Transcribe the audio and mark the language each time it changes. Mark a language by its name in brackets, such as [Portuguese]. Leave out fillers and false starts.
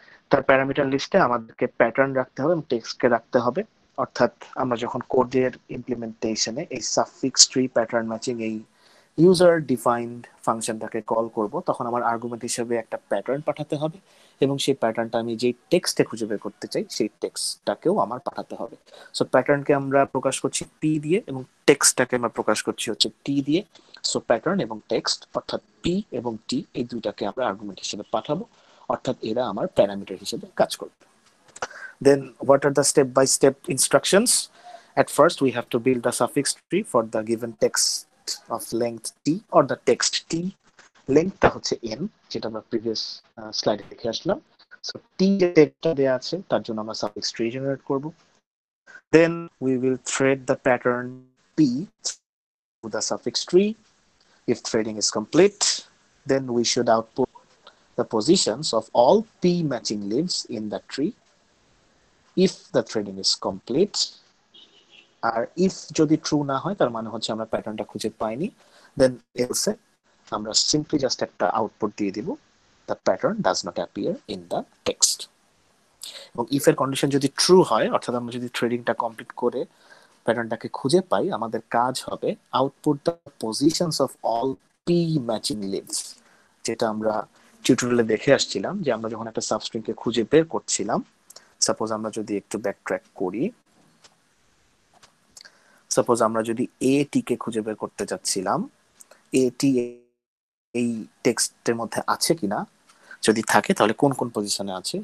[Bangla] তার প্যারামিটার লিস্টে আমাদেরকে প্যাটার্ন রাখতে হবে এবং টেক্সটকে রাখতে হবে, অর্থাৎ আমরা যখন কোডের ইমপ্লিমেন্টেশনে এই সাফিক্স ট্রি প্যাটার্ন ম্যাচিং এই ইউজার ডিফাইন্ড ফাংশনটাকে কল করব, তখন আমার আর্গুমেন্ট হিসেবে একটা প্যাটার্ন পাঠাতে হবে, এবং সেই প্যাটার্নটা আমি যেই টেক্সটে খুঁজে বের করতে চাই সেই টেক্সটটাকেও আমার পাঠাতে হবে। সো প্যাটার্নকে আমরা প্রকাশ করছি পি দিয়ে এবং টেক্সটটাকে আমরা প্রকাশ করছি হচ্ছে টি দিয়ে। সো প্যাটার্ন এবং টেক্সট অর্থাৎ পি এবং টি এই দুইটাকে আমরা আর্গুমেন্ট হিসেবে পাঠাবো, অর্থাৎ এরা আমার প্যারামিটার হিসেবে কাজ করবে। [English] Then what are the step by step instructions? At first we have to build a suffix tree for the given text of length t or the text t, [Bangla] লেংথটা হচ্ছে n, যেটা আমরা প্রিভিয়াস স্লাইডে দেখে আসলাম। So টি যে টেক্সটটা দেয়া আছে তার জন্য আমরা সাফিক্স ট্রি জেনারেট করব। [English] Then we will thread the pattern p through the suffix tree. If threading is complete, then we should output the positions of all p matching leaves in the tree. If the threading is complete, [Bangla] আর if যদি true না হয় তার মানে হচ্ছে আমরা প্যাটার্নটা খুঁজে পাইনি, দেন এলসে আমরা সিম্পলি জাস্ট একটা আউটপুট দিয়ে দিব, [English] The pattern does not appear in the text. [Bangla] এবং ইফ এর কন্ডিশন যদি ট্রু হয়, অর্থাৎ আমরা যদি থ্রেডিংটা কমপ্লিট করে প্যাটার্নটাকে খুঁজে পাই, আমাদের কাজ হবে [English] output the positions of all p matching leaves, [Bangla] যেটা আমরা টিউটোরিয়ালে দেখে আসছিলাম যে আমরা যখন একটা সাবস্ট্রিংকে খুঁজে বের করছিলাম, সাপোজ আমরা যদি একটু ব্যাকট্র্যাক করি, সাপোজ আমরা যদি এ টিকে খুঁজে বের করতে চাচ্ছিলাম, এ টি এই টেক্সটের মধ্যে আছে কিনা, যদি থাকে তাহলে কোন কোন পজিশনে আছে।